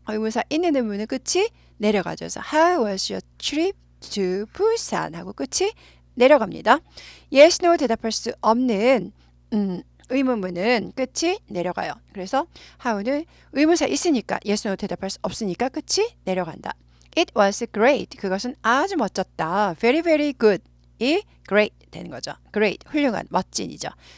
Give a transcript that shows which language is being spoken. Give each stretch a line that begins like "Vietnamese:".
Korean: 의문사 있는 의문은 끝이 내려가죠. 그래서
English: How was your trip to Busan?
Korean: 하고 끝이 내려갑니다.
English: Yes, no
Korean: 대답할 수 없는 의문문은 끝이 내려가요. 그래서 how는 의문사 있으니까
English: yes, no
Korean: 대답할 수 없으니까 끝이 내려간다.
English: It was great.
Korean: 그것은 아주 멋졌다.
English: Very good.
Korean: 이 great 되는 거죠. great, 훌륭한, 멋진이죠.